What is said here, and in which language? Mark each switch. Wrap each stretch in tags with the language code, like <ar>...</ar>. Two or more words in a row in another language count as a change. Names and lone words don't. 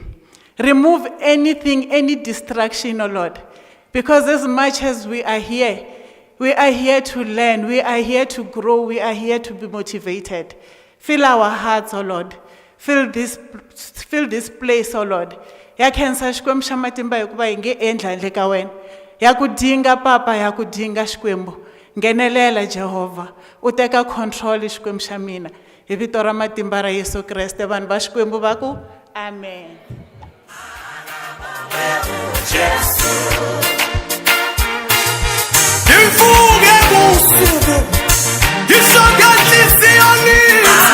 <en>Remove anything, any distraction, O Lord. Because as much as we are here to learn, we are here to grow, we are here to be motivated. Fill our hearts, O Lord. Fill this place, O Lord.</en> <ts>Yakhensa xikwembu xa matimba hikuva hi nge endla handle ka wena. Ya ku dinga papa, ya ku dinga xikwembu. Ngenelela Jehova. U teka control xikwembu xa mina. Hi vito ra matimba ra Yesu Kreste vanhu va xikwembu va ku amen. Imfuge busuku isongatlisi yonini</ts>